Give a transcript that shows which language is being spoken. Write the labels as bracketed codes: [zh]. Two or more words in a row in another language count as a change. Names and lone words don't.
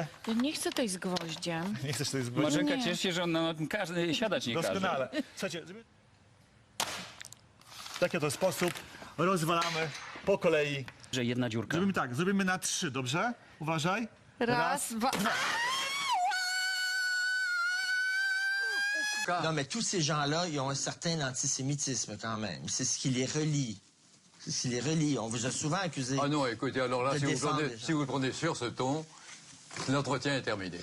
[pl] Ja nie chcę tej z gwoździem. Nie chcesz tutaj zgłosić? Marzenka, Nie. ciesz się, że on na tym każdy siadać nie każe. Doskonale. Słuchajcie, w taki oto sposób rozwalamy po kolei. Że jedna dziurka. Zrobimy tak, zrobimy na 3, dobrze? Uważaj. Raz, dwa... [fr] Non, mais tous ces gens-là, ils ont un certain antisémitisme quand même. C'est ce qui les relie. C'est ce qui les relie. On vous a souvent accusé. Ah non, écoutez, alors là, de si vous, défendre prenez, les gens. si vous le prenez sur ce ton, l'entretien est terminé.